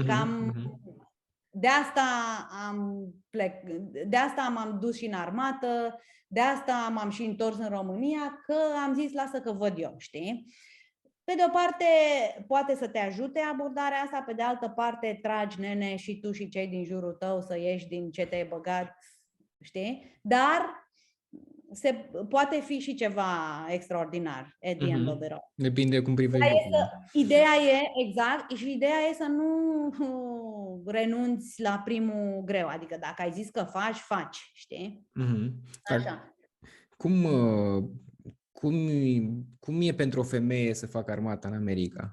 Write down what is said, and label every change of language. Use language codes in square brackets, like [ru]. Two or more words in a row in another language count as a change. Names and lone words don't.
[ro] Cam de asta m-am dus și în armată, de asta m-am și întors în România, că am zis, lasă că văd eu, știi? Pe de o parte, poate să te ajute abordarea asta, pe de altă parte, tragi, nene, și tu și cei din jurul tău să ieși din ce te-ai băgat, știi? Dar poate fi și ceva extraordinar [en] at the end of it all. [ro] Depinde cum privești lucrurile. Ideea e, exact, și ideea e să nu renunți la primul greu. Adică dacă ai zis că faci, știi? Așa. Cum e pentru o femeie să facă armata în America?